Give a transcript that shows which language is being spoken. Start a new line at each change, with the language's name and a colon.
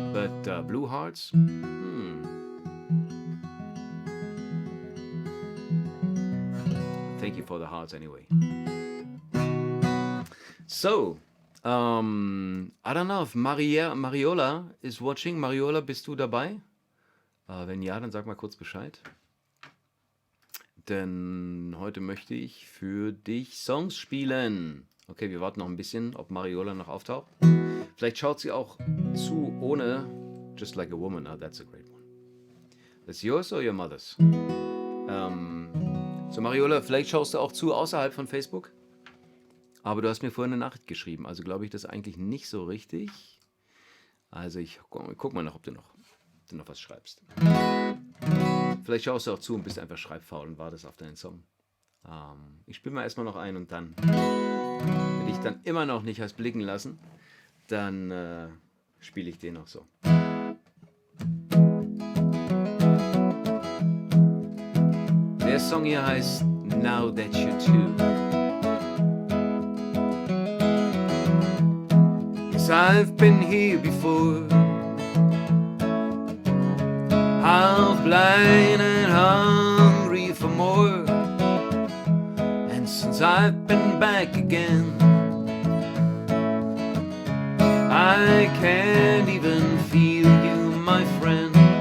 English: But blue hearts, Thank you for the hearts anyway. So, I don't know if Mariola is watching.
German: Mariola, bist du dabei? Wenn ja, dann sag mal kurz Bescheid. Denn heute möchte ich für dich Songs spielen. Okay, wir warten noch ein bisschen, ob Mariola noch auftaucht. Vielleicht schaut sie auch zu ohne Just Like a Woman.
English: Oh, that's a great one. That's yours or your mother's?
German: So, Mariola, vielleicht schaust du auch zu außerhalb von Facebook. Aber du hast mir vorhin eine Nachricht geschrieben, also glaube ich das eigentlich nicht so richtig. Also ich guck mal nach, ob du noch was schreibst. Vielleicht schaust du auch zu und bist einfach schreibfaul und wartest auf deinen Song. Ich spiele mal erstmal noch ein und dann, wenn ich dann immer noch nicht hast blicken lassen, dann spiele ich den noch so. Der Song hier heißt Now That You're Two.
English: Yes, I've been here before, half blind and hungry for more. And since I've been back again, I can't even feel you, my friend.